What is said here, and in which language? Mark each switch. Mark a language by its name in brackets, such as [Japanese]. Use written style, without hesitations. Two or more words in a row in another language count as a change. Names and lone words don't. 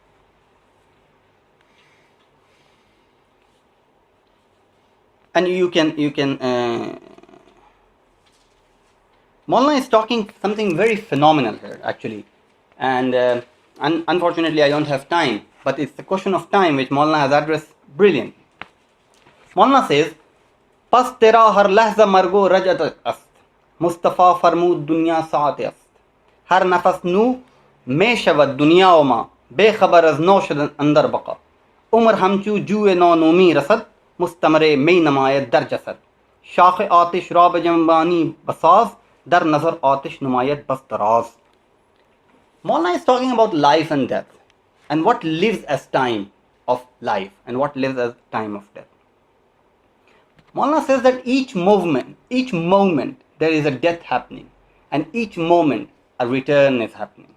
[English] And you can Maulana is talking something very phenomenal here, actually. And unfortunately, I don't have time, but it's a question of time which Maulana has addressed brilliantly. Maulana says, [Persian] پس ترا هر لحظه مرگ و رجعت است، مصطفی فرمود دنیا ساعت است. هر نفس نو می‌شود دنیا و ما، بی‌خبر از نو شدن اندر بقا. عمر همچون جوی نو نو می‌رسد، مستمری می‌نماید در جسد. شاخ آتش را بجنبانی به ساز، در نظر آتش نماید بس دراز. [English] Maulana is talking about life and death, and what lives as time of life and what lives as time of death. Maulana says that each moment, there is a death happening, and each moment a return is happening.